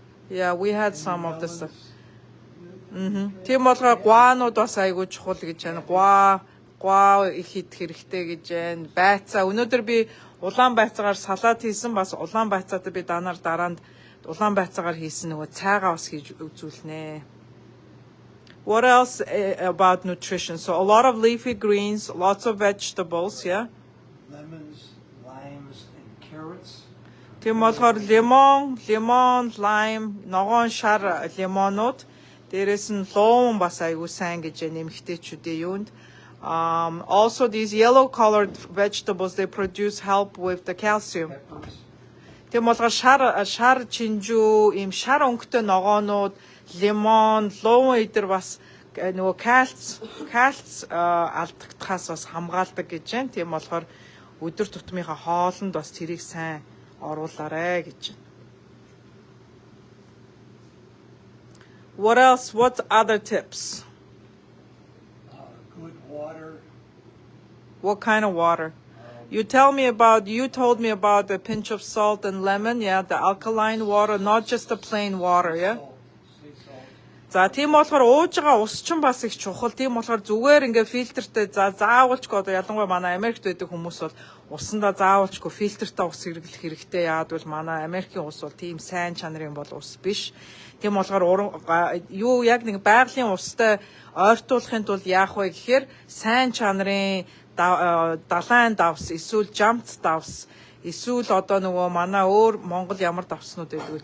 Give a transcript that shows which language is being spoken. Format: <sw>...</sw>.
<en>Yeah, we had some of this stuff.</en> <mn>Тийм болохоор гуанууд бас айгүй чухал гэж байна. Гуа их идэх хэрэгтэй гэж байна. Байцаа. Өнөөдөр би улаан байцаагаар салат хийсэн. Бас улаан байцаатай би дараанд улаан байцаагаар хийсэн нөгөө цайгаа бас хийж үзүүлнэ.</mn> <en>What else about nutrition? So a lot of leafy greens, lots of vegetables, yeah? Lemons, limes, and carrots.</en> <mn>Тийм болохоор лимон, лайм, ногоон шар лимонууд дээрээс нь луун бас айгүй сайн гэж нэмэгтэйчүүдийн юунд.</mn> <en>Also these yellow colored vegetables they produce help with the calcium. Peppers.</en> <mn>Тийм болохоор шар чинжүү, ийм шар өнгөтэй ногоонууд, лимон, луун идэр бас нөгөө кальц алдагдахаас бас хамгаалдаг гэж байна. Тийм болохоор өдөр тутмынхаа хоолнд бас тэрийг сайн оруулаарай гэж.</mn> <en>What else? What other tips? Good water. What kind of water? You told me about a pinch of salt and lemon, yeah, the alkaline water, not just the plain water, yeah? Sea salt.</en> <mn>За тийм болохоор ууж байгаа ус ч бас их чухал. Тийм болохоор зүгээр ингээ фильтртэй заавалчгүй одоо ялангуяа манай Америкт байдаг хүмүүс бол усандаа заавалчгүй фильтртэй ус хэрэглэх хэрэгтэй. Яагад бол манай Америкийн ус бол тийм сайн чанарын бол ус биш. Тийм болохоор юу яг нэг байгалийн устай ойртуулахын тулд яах вэ гэхээр сайн чанарын далайн давс, эсвэл жамц давс, эсвэл одоо нөгөө манай өөр Монгол ямар давснууд байдаг вэ?</mn>